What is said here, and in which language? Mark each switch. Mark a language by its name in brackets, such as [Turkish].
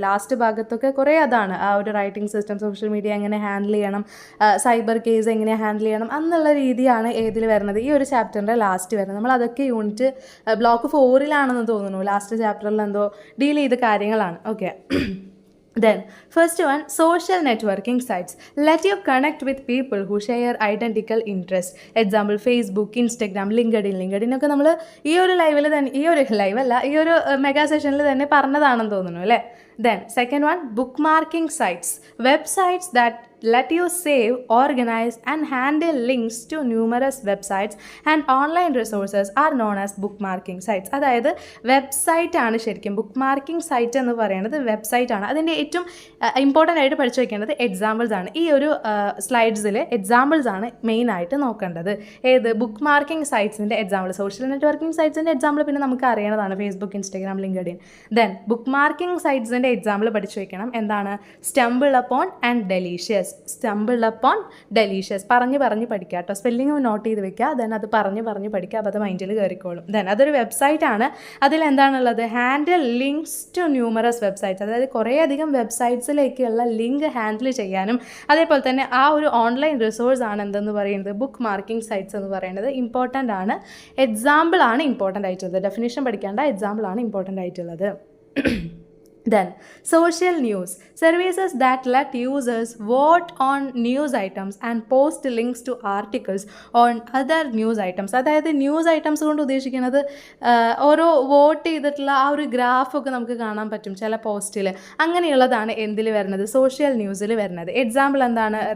[Malayalam] Last ഭാഗത്തൊക്കെ കുറേ അതാണ്, ആ ഒരു റൈറ്റിംഗ് സിസ്റ്റം, സോഷ്യൽ മീഡിയ എങ്ങനെ ഹാൻഡിൽ ചെയ്യണം, സൈബർ കേസ് എങ്ങനെ ഹാൻഡിൽ ചെയ്യണം എന്നുള്ള രീതിയാണ് ഏതിൽ വരുന്നത്, ഈ ഒരു ചാപ്റ്ററിൻ്റെ ലാസ്റ്റ് വരുന്നത്. നമ്മൾ അതൊക്കെ യൂണിറ്റ് ബ്ലോക്ക് 4-ലാണെന്ന് തോന്നുന്നു, ലാസ്റ്റ് ചാപ്റ്ററിൽ എന്തോ ഡീൽ ചെയ്ത കാര്യങ്ങളാണ്. [English] Okay. Then, first one, social networking sites. Let you connect with people who share identical interests. [Malayalam] Example, Facebook, Instagram, LinkedIn ഒക്കെ നമ്മൾ ഈ ഒരു ലൈവിൽ തന്നെ, ഈ ഒരു ലൈവല്ല, ഈ ഒരു മെഗാ സെഷനിൽ തന്നെ പറഞ്ഞതാണെന്ന് തോന്നുന്നു അല്ലേ. [English] Then, second one, bookmarking sites. Websites that let you save, organize and handle links to numerous websites and online resources are known as bookmarking sites. [Malayalam] അതായത് വെബ്സൈറ്റ് ആണ് ശരിക്കും ബുക്ക് സൈറ്റ് എന്ന് പറയുന്നത്, വെബ്സൈറ്റ് ആണ്. അതിൻ്റെ ഏറ്റവും ഇമ്പോർട്ടൻ്റ് ആയിട്ട് പഠിച്ചു വയ്ക്കേണ്ടത് എക്സാമ്പിൾസ് ആണ്. ഈ ഒരു സ്ലൈഡ്സിൽ എക്സാമ്പിൾസ് ആണ് മെയിൻ ആയിട്ട് നോക്കേണ്ടത്. ഏത് book marking സൈറ്റ്സിൻ്റെ example, social networking സൈറ്റ്സിൻ്റെ example പിന്നെ നമുക്ക് അറിയണതാണ്, Facebook, Instagram, LinkedIn. Then book marking സൈറ്റ്സിൻ്റെ example പഠിച്ചു വയ്ക്കണം. എന്താണ്? Stumble upon and delicious. Stumble upon delicious പറഞ്ഞ് പഠിക്കുക കേട്ടോ, സ്പെല്ലിംഗ് നോട്ട് ചെയ്ത് വെക്കുക. ദെൻ അത് പറഞ്ഞ് പഠിക്കുക, അപ്പോൾ അത് മൈൻഡിൽ കയറിക്കോളും. ദെൻ അതൊരു വെബ്സൈറ്റ് ആണ്. അതിലെന്താണുള്ളത്? [English] handle links to numerous websites, [Malayalam] അതായത് കുറേയധികം വെബ്സൈറ്റ്സിലേക്കുള്ള ലിങ്ക് ഹാൻഡിൽ ചെയ്യാനും അതേപോലെ തന്നെ ആ ഒരു ഓൺലൈൻ റിസോഴ്സ് ആണ് എന്തെന്ന് പറയുന്നത് ബുക്ക് മാർക്കിംഗ് സൈറ്റ്സ് എന്ന് പറയുന്നത്. ഇമ്പോർട്ടൻ്റ് ആണ്, എക്സാമ്പിൾ ആണ് ഇമ്പോർട്ടൻ്റ് ആയിട്ടുള്ളത്, ഡെഫിനിഷൻ പഠിക്കേണ്ട, എക്സാമ്പിൾ ആണ് ഇമ്പോർട്ടൻ്റ് ആയിട്ടുള്ളത്. [English] Then, social news. Services that let users vote on news items and post links to articles on other news items. [Malayalam] അതായത് ന്യൂസ് ഐറ്റംസ് കൊണ്ട് ഉദ്ദേശിക്കുന്നത് ഓരോ വോട്ട് ചെയ്തിട്ടുള്ള ആ ഒരു ഗ്രാഫൊക്കെ നമുക്ക് കാണാൻ പറ്റും ചില പോസ്റ്റിൽ. അങ്ങനെയുള്ളതാണ് എന്തിൽ വരുന്നത്? സോഷ്യൽ ന്യൂസിൽ വരുന്നത്. എക്സാമ്പിൾ എന്താണ്?